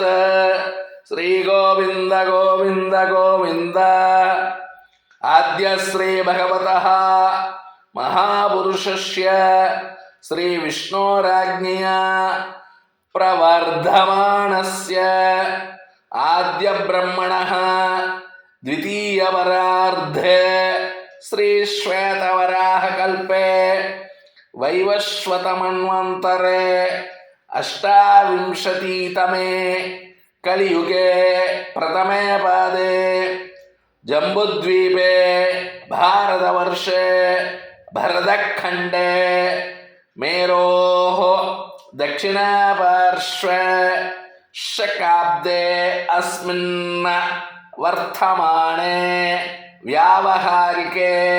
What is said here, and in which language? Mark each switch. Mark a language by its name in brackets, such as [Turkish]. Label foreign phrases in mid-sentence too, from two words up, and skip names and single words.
[Sanskrit] श्री गोविन्द गोविन्द गोविन्द. आद्य श्री भगवतः महापुरुषस्य श्री विष्णोराज्ञया प्रवर्तमानस्य आद्य ब्रह्मणः द्वितीयवरार्धे श्री श्वेतवराह कल्पे वैवस्वतमन्वन्तरे अष्टाविंशतितमे कलियुगे प्रथमे पादे जम्बुद्वीपे भारतवर्षे भरतखण्डे मेरोः दक्षिणपार्श्वे शकाब्दे अस्मिन् वर्तमाने व्यावहारिके